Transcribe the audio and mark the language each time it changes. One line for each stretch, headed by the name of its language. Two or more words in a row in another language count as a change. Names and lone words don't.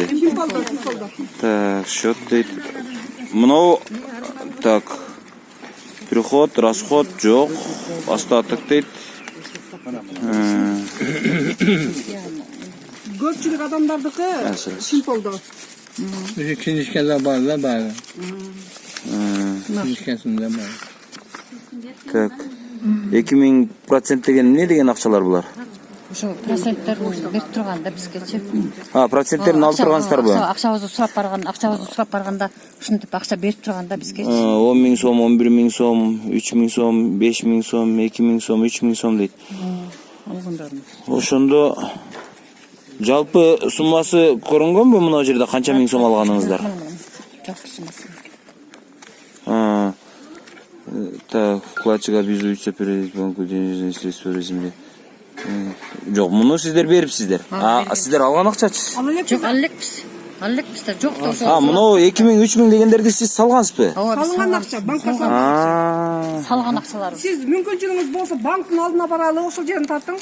Kyrgyz: Финполдо.
Russian: Так, счет
Kyrgyz: дейт. Мына так.
Russian: Приход, расход
Kyrgyz: жок, остаток дейт. Көпчүлүк адамдардыкы Симполдо. Bizi kinişkeler var da bari. Kinişkesinde var. Так. 2000% деген эмне деген акчалар булар? ошо проценттерин берип турганда бизгечи. Проценттерин алып тургансыздарбы? Акчабызды сурап барганда ушинтип акча берип турганда бизгечи. 10 миң сом, 11 миң сом, 3 миң сом, 5 миң сом, 2 миң сом, 3 миң сом дейт. Ошондо жалпы суммасы көрүнгөнбү мына жерде канча миң сом алганыңыздар?
Russian: Так, вкладчик обязуется передать банку денежные средства в размере.
Kyrgyz: Жок, муну сиздер берипсиздер. Сиздер алган акчачы? Жок, аллекпиздер. Жок да ошо. Муну 2 миң, 3 миң дегендерди сиз салгансызбы? Салган акча, банкка салган. Салган акчалар. Сиз мүмкүнчүлүгүңүз болсо банктын алдына баралы, ошол жерин тартың.